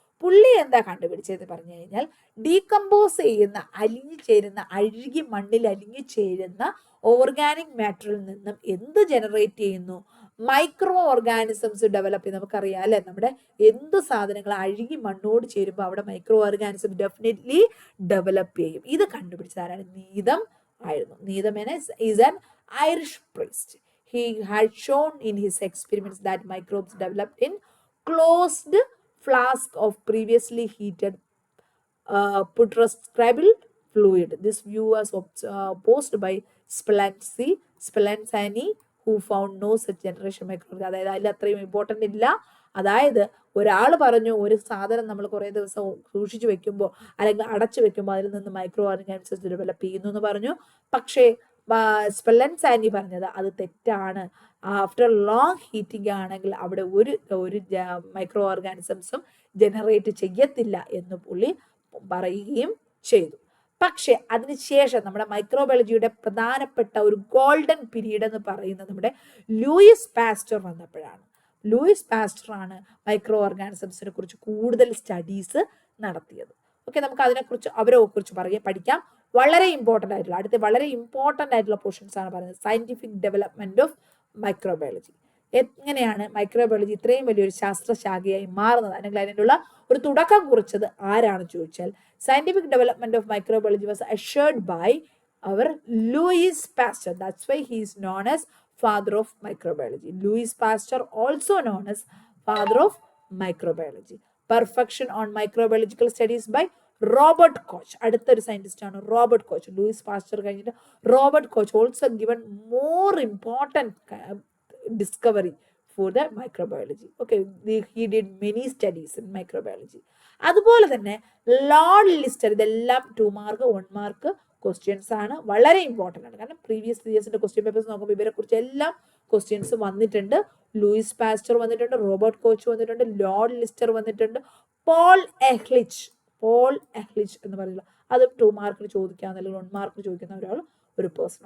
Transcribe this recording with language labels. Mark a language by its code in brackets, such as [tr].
[ml] പുള്ളി എന്താ കണ്ടുപിടിച്ചതെന്ന് പറഞ്ഞു കഴിഞ്ഞാൽ ഡീകമ്പോസ് ചെയ്യുന്ന അഴുകി മണ്ണിൽ അലിഞ്ഞു ചേരുന്ന ഓർഗാനിക് മാറ്ററിൽ നിന്നും എന്ത് ജനറേറ്റ് ചെയ്യുന്നു? മൈക്രോ ഓർഗാനിസംസ് ഡെവലപ്പ് ചെയ്യും. നമുക്കറിയാം അല്ലെ, നമ്മുടെ എന്ത് സാധനങ്ങൾ അഴുകി മണ്ണോട് ചേരുമ്പോൾ അവിടെ മൈക്രോ ഓർഗാനിസം ഡെഫിനറ്റ്ലി ഡെവലപ്പ് ചെയ്യും. ഇത് കണ്ടുപിടിച്ചതാരാണ്? നീതം ആയിരുന്നു. [en] Needham is an Irish priest. He had shown in his experiments that microbes developed in closed flask of previously heated putrescible fluid. This view was opposed by Spallanzani, who found no such generation microorganisms. [ml] അതായത് അതിൽ അത്രയും important ഇല്ല. അതായത് ഒരാൾ പറഞ്ഞു ഒരു സാധനം നമ്മൾ കുറേ ദിവസം സൂക്ഷിച്ചു വെക്കുമ്പോൾ അല്ലെങ്കിൽ അടച്ചു വെക്കുമ്പോൾ അതിൽ നിന്ന് മൈക്രോ ഓർഗാനിസംസ് ഡെവലപ്പ് ചെയ്യുന്നു എന്ന് പറഞ്ഞു. പക്ഷേ സ്പെല്ലൻസാനി പറഞ്ഞത് അത് തെറ്റാണ്. ആഫ്റ്റർ ലോങ് ഹീറ്റിംഗ് ആണെങ്കിൽ അവിടെ ഒരു മൈക്രോ ഓർഗാനിസംസും ജനറേറ്റ് ചെയ്യത്തില്ല എന്ന് പുള്ളി പറയുകയും ചെയ്തു. പക്ഷെ അതിനുശേഷം നമ്മുടെ മൈക്രോബയോളജിയുടെ പ്രധാനപ്പെട്ട ഒരു ഗോൾഡൻ പീരീഡ് എന്ന് പറയുന്നത് നമ്മുടെ ലൂയിസ് പാസ്റ്റർ വന്നപ്പോഴാണ്. ലൂയിസ് പാസ്റ്റർ ആണ് മൈക്രോ ഓർഗാനിസംസിനെ കുറിച്ച് കൂടുതൽ സ്റ്റഡീസ് നടത്തിയത്. ഓക്കെ, നമുക്ക് അതിനെക്കുറിച്ച് അവരെ കുറിച്ച് പഠിക്കാം. വളരെ ഇമ്പോർട്ടൻ്റ് ആയിട്ടുള്ള അടുത്ത വളരെ ഇമ്പോർട്ടൻ്റ് ആയിട്ടുള്ള പോർഷൻസ് ആണ് പറയുന്നത്. [en] Scientific development of microbiology. എങ്ങനെയാണ് microbiology ഇത്രയും വലിയൊരു ശാസ്ത്രശാഖയായി മാറുന്നത്, അല്ലെങ്കിൽ അതിനുള്ള ഒരു തുടക്കം കുറിച്ചത് ആരാണ് ചോദിച്ചാൽ scientific development of microbiology was ushered by our Louis Pasteur. That's why he is known as father of microbiology. Louis Pasteur, also known as father of microbiology. Perfection on microbiological studies by Robert Koch. [ml] അടുത്തൊരു scientist ആണ് Robert coach. Louis Pasteur കഴിഞ്ഞിട്ട് [en] Robert Koch also given more important discovery for the microbiology. Okay, he did many studies in microbiology. [ml] അതുപോലെ തന്നെ Lord ലിസ്റ്റർ, ഇതെല്ലാം 2 mark 1 mark questions ആണ്, വളരെ important ആണ്. കാരണം പ്രീവിയസ് ഇയേഴ്സിന്റെ ക്വസ്റ്റ്യൻ പേപ്പേഴ്സ് നോക്കുമ്പോൾ ഇവരെ കുറിച്ച് എല്ലാം ക്വസ്റ്റ്യൻസ് വന്നിട്ടുണ്ട്. ലൂയിസ് പാസ്റ്റർ വന്നിട്ടുണ്ട്, റോബർട്ട് കോച്ച് വന്നിട്ടുണ്ട്, ലോർഡ് ലിസ്റ്റർ വന്നിട്ടുണ്ട്, പോൾ എഹ്ലിച്ച് എന്ന് പറയുന്നത് അതും 2 മാർക്കിന് ചോദിക്കാവുന്ന അല്ലെങ്കിൽ 1 മാർക്കിന് ചോദിക്കുന്ന ഒരു പേഴ്സൺ.